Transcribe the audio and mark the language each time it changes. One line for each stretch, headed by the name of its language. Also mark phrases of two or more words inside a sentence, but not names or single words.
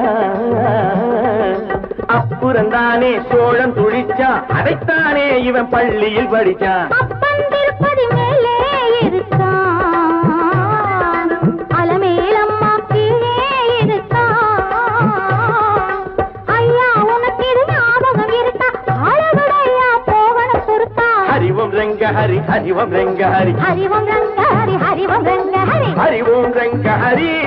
Tamil: அப்புறந்தானே சோழன் துடிச்சா அதைத்தானே இவன் பள்ளியில் படிச்சான் அப்பன் திருப்பதி மேலே இருக்கான் அலமேலம்மா கீழே இருக்கான் ஐயா உனக்கு இது ஞாபகம் இருக்கா அழகுடையா போகணும் பொறுத்தா
Sanskrit: हरि ओम रंग हरि हरि ओम रंग हरि हरि ओम रंग हरि हरि ओम रंग हरि हरि ओम रंग हरि